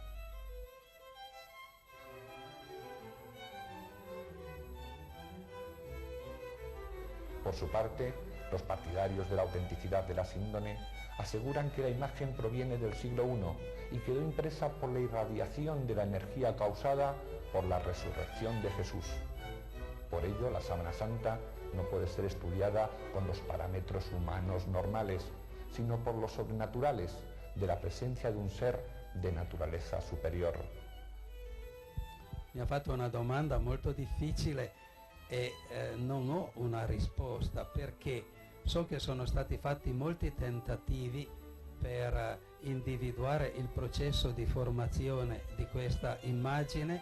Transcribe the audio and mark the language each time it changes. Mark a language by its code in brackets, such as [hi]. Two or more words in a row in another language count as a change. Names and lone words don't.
[es] Por su parte, los partidarios de la autenticidad de la síndone aseguran que la imagen proviene del siglo I y quedó impresa por la irradiación de la energía causada por la resurrección de Jesús. Por ello, la sábana santa no puede ser estudiada con los parámetros humanos normales, sino por los sobrenaturales, de la presencia de un ser de naturaleza superior. [it] Mi ha fatto una domanda molto difficile e non ho una risposta, perché so che sono stati fatti molti tentativi per individuare il processo di formazione di questa immagine.